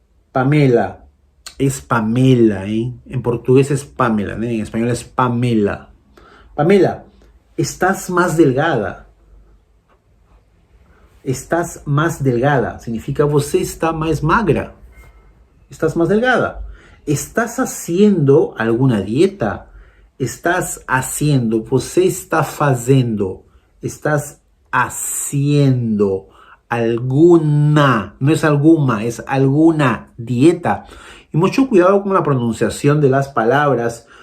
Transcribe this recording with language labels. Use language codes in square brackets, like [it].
[es] Pamela. Es Pamela, ¿eh? En portugués es Pamela, ¿eh? En español es Pamela. Pamela, estás más delgada. Estás más delgada. [pt] Significa você está más magra. [es] Estás más delgada. ¿Estás haciendo alguna dieta? Estás haciendo. [pt] Você está fazendo. [es] Estás haciendo alguna. No es alguna, es alguna dieta. Y mucho cuidado con la pronunciación de las palabras.